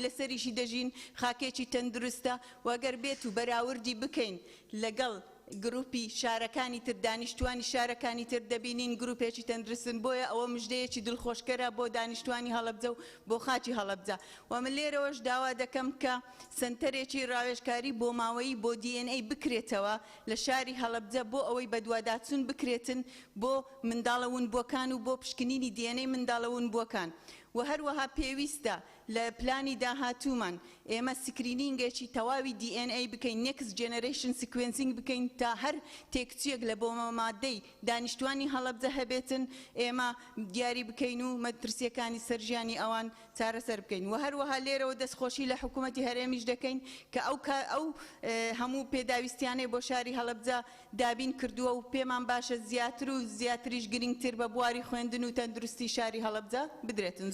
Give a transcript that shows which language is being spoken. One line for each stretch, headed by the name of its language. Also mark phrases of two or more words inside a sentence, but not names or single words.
Central Kurdish: لەسەریشی دەژین خاکێکی تەندروستە وەگەر بێت و بەراوردی بکەین لەگەڵ گروپی شارەکانی تر دانیشتوانی شارەکانی تر دەبینین گروپێکی تەندروستن بۆیە ئەوە مژدەیەکی دڵخۆشکەرە بۆ دانیشتوانی هەڵەبجە و بۆ خاچی هەڵەبجە و من لێرەوەش داوا دەکەم کە سنتەرێکی ڕاوێژکاری بۆ ماوەی بۆ دیئێنئەی بکرێتەوە لە شاری هەڵەبجە بۆ ئەوەی بەدواداچوون بکرێتن بۆ منداڵە ونبووەکان و بۆ پشکنینی دیئێنەی منداڵە ونبووەکان و و هەروەها پێویستە لە پلانی داهاتوومان ئێمە سکرینینگێکی تەواوی DNA بکەین
English: next generation sequencing
Central Kurdish: بکەین تا هەر تێکچیەک لە بۆ مادەی دانیشتوانی هەڵەبجە هەبێتن ئێمە دیاری بکەین و مەترسیەکانی سەرژیانی ئەوان چارەسەر بکەین و هەروەها لێرەوە دەستخۆشی لە حکوومەتی هەرێمیش دەکەین کە ئەو هەموو پێداویستیانەی بۆ شاری هەڵەبجە دابین کردووە و پێمان باشە زیاتر و زیاتریش گرنگتر بە بواری خوێندن و تەندروستی شاری هەڵەبجە بدرێتن.